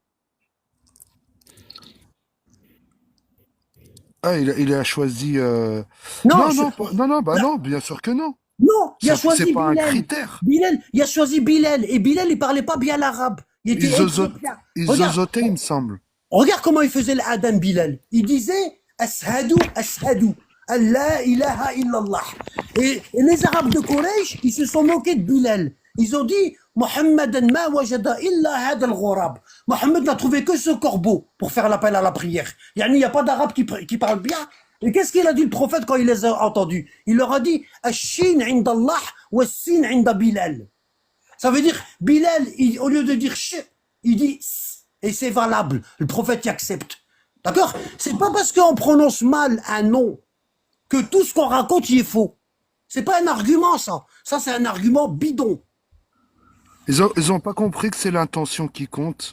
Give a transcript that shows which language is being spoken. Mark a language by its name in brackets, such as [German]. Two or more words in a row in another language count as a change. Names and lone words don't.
[French] Ah, il a choisi. Non, Non, non, non, non, bah non, bien sûr que non. non, il a C'est choisi pas un Bilal. critère. Bilal, il a choisi Bilal. Et Bilal, il parlait pas bien l'arabe. Il était éthiopien. Il Regarde, zozotait, il me semble. regarde comment il faisait l'adhan Bilal. Il disait [Arabic] أشهد أشهد أن لا إله إلا الله. [French] Et les Arabes de Quraysh, ils se sont moqués de Bilal. Ils ont dit [Arabic] محمد ما وجد إلا هذا الغراب. [French] Mohammed n'a trouvé que ce corbeau pour faire l'appel à la prière. Il n'y a pas d'Arabes qui parlent bien. Et qu'est-ce qu'il a dit le prophète quand il les a entendus? Il leur a dit [Arabic] الشين عند الله والسين عند بلال. [French] Ça veut dire Bilal, au lieu de dire ch, il dit s, et c'est valable. Le prophète y accepte. D'accord? C'est pas parce qu'on prononce mal un nom que tout ce qu'on raconte y est faux. C'est pas un argument, ça. Ça, c'est un argument bidon. Ils ont pas compris que c'est l'intention qui compte.